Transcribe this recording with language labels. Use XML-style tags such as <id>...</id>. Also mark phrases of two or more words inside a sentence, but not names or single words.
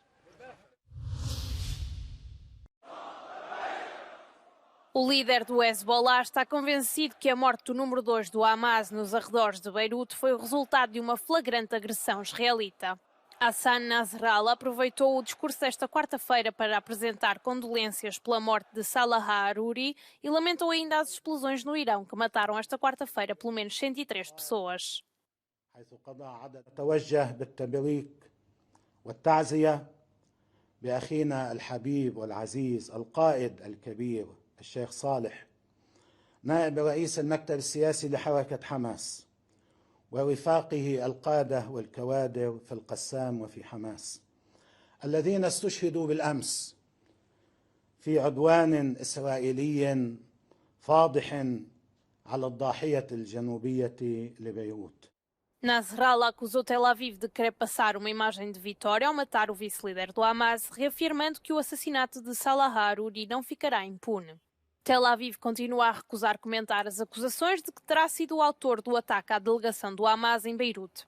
<pt>O líder do Hezbollah está convencido que a morte do número 2 do Hamas nos arredores de Beirute foi o resultado de uma flagrante agressão israelita. Hassan Nasrallah aproveitou o discurso desta quarta-feira para apresentar condolências pela morte de Salah Aruri e lamentou ainda as explosões no Irão, que mataram esta quarta-feira pelo menos 103 pessoas.</pt> <ar>الشيخ صالح نائب رئيس المكتب السياسي لحركة حماس ورفاقه القادة والكوادر في القسام وفي حماس الذين استشهدوا بالأمس في عدوان إسرائيلي فاضح على الضاحية الجنوبية لبيروت.</ar> <pt>Nasrallah acusou Tel Aviv de querer passar uma imagem de vitória ao matar o vice-líder do Hamas, reafirmando que o assassinato de Salah Aruri não ficará impune. Tel Aviv continua a recusar comentar as acusações de que terá sido o autor do ataque à delegação do Hamas em Beirute.</pt>